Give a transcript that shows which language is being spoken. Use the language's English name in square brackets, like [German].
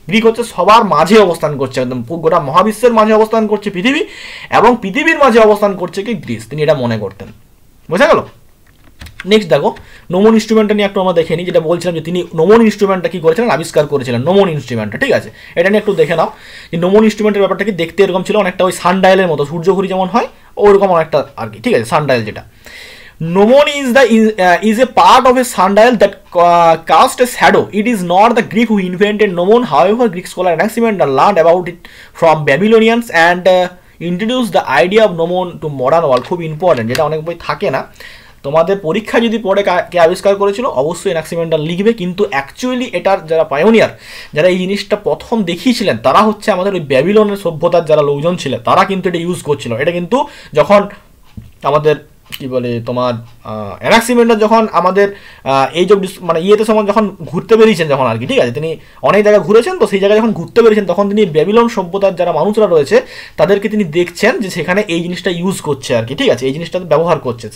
[Bangla] Greek হচ্ছে সবার মাঝে অবস্থান করছে, একদম গোটা মহাবিশ্বের মাঝে অবস্থান করছে পৃথিবী, এবং পৃথিবীর মাঝে অবস্থান করছে কি? গ্রিস। তিনি এটা মনে করতেন। বোঝা গেল? নেক্সট দেখো, নোমন ইনস্ট্রুমেন্টটা নিয়ে একটু আমরা দেখে নিই। যেটা বলছিলাম যে তিনি নোমন ইনস্ট্রুমেন্টটা কি করেছিলেন? আবিষ্কার করেছিলেন নোমন ইনস্ট্রুমেন্টটা। ঠিক আছে, এটা নিয়ে একটু দেখে নাও যে নোমন ইনস্ট্রুমেন্টের ব্যাপারটা কি দেখতে এরকম ছিল, অনেকটা ওই সানডায়ালের মতো, সূর্যঘড়ি যেমন হয় ওরকম অনেকটা আর কি। ঠিক আছে, সানডায়াল যেটা। [English] Gnomon is a part of a sundial that cast a shadow. It is not the Greek who invented gnomon. However, Greek scholar Anaximander learned about it from Babylonians and introduced the idea of gnomon to modern world. [Bangla] খুব important, যেটা অনেক বই থাকে না। তোমাদের পরীক্ষা যদি পড়ে কে আবিষ্কার করেছিল, অবশ্যই অ্যানাক্সিমেন্ডার লিখবে, কিন্তু অ্যাকচুয়ালি এটার যারা পায়োনিয়ার, যারা এই জিনিসটা প্রথম দেখিয়েছিলেন, তারা হচ্ছে আমাদের ওই ব্যাবিলনের সভ্যতার যারা লোকজন ছিল, তারা কিন্তু এটা ইউজ করছিল। এটা কিন্তু যখন আমাদের কি বলে তোমার অ্যানাক্সিমেন্ডার যখন আমাদের এই যে মানে ইয়েতে সময় যখন ঘুরতে বেরিয়েছেন যখন আর কি, ঠিক আছে, তিনি অনেক জায়গায় ঘুরেছেন, তো সেই জায়গায় যখন ঘুরতে বেরিয়েছেন তখন তিনি ব্যাবিলন সভ্যতার যারা মানুষরা রয়েছে তাদেরকে তিনি দেখছেন যে সেখানে এই জিনিসটা ইউজ করছে আর কি, ঠিক আছে, এই জিনিসটা ব্যবহার করছে।